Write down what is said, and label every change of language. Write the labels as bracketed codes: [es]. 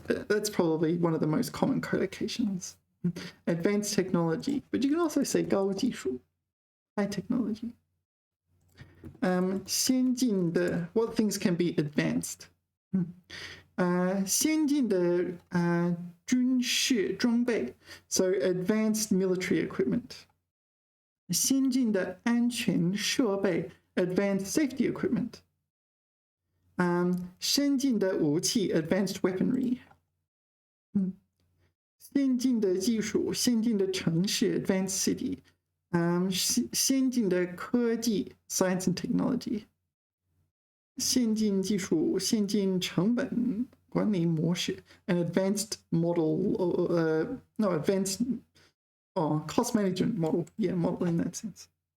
[en] That's probably one of the most common collocations. Advanced technology. But you can also say [zh] 高技术, [en] high technology. 先进的 what things can be advanced? [zh] 先进的军事装备 [en] so advanced military equipment. [zh] 先进的安全设备 [en] advanced safety equipment. [zh] 先进的武器 [en] advanced weaponry. [zh] 先进的技术先进的城市 [en] advanced city. [zh] 先进的科技 [en] science and technology. [zh] 先进技术先进成本管理模式 [en] an advanced model advanced cost management model. Yeah, model in that sense.